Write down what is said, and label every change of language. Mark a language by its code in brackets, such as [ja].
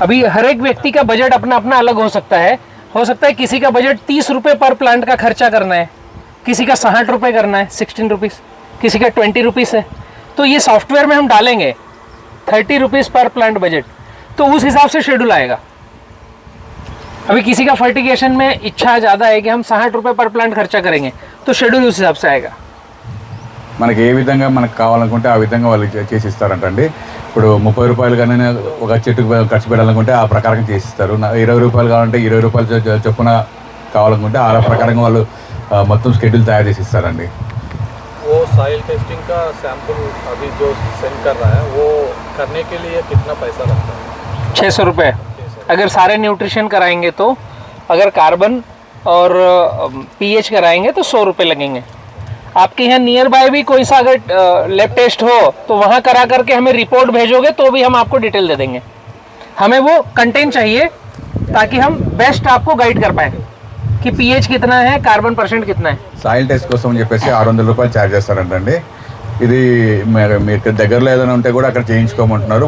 [hi] अभी हर एक व्यक्ति का बजट अपना अपना अलग हो सकता है किसी का बजट 30 रुपये पर प्लांट का खर्चा करना है, किसी का 60 रुपये करना है 16 रुपीज़, किसी का 20 रुपीज़ है। तो ये सॉफ्टवेयर में हम डालेंगे 30 रुपीज़ पर प्लांट बजट, तो उस हिसाब से शेड्यूल आएगा। अभी किसी का फर्टिगेशन में इच्छा ज़्यादा है कि हम 60 रुपये पर प्लांट खर्चा करेंगे, तो शेड्यूल उस हिसाब से आएगा। [te] మనకి ఏ విధంగా మనకు కావాలనుకుంటే ఆ విధంగా వాళ్ళు చేసి ఇస్తారంటండి. ఇప్పుడు 30 రూపాయలు కానీ ఒక చెట్టుకు ఖర్చు పెట్టాలనుకుంటే ఆ ప్రకారం చేసిస్తారు. 20 రూపాయలు కావాలంటే 20 రూపాయలు చొప్పున కావాలనుకుంటే ఆ ప్రకారంగా వాళ్ళు మొత్తం షెడ్యూల్ తయారు చేసి ఇస్తారండి. [hi] वो सॉइल टेस्टिंग का सैंपल अभी जो सेंड कर रहा है, वो करने के लिए कितना पैसा लगता है? 600 रुपये। अगर सारे न्यूट्रिशन कराएंगे तो, अगर कार्बन और पीएच कराएंगे तो 100 रुपये लगेंगे। आपके यहाँ नियर बाय भी कोई सा अगर लैब टेस्ट हो तो वहाँ करा करके हमें रिपोर्ट भेजोगे तो भी हम आपको डिटेल दे देंगे। हमें वो कंटेंट चाहिए ताकि हम बेस्ट आपको गाइड कर पाए कि पीएच कितना है, कार्बन परसेंट कितना है। [te] సాయిల్ టెస్ట్ కోసం అని చెప్పేసి 600 రూపాయలు ఛార్జ్ చేస్తారంటండి. ఇది మీకు దగ్గరలో ఏదైనా ఉంటే కూడా అక్కడ చేయించుకోమంటున్నారు.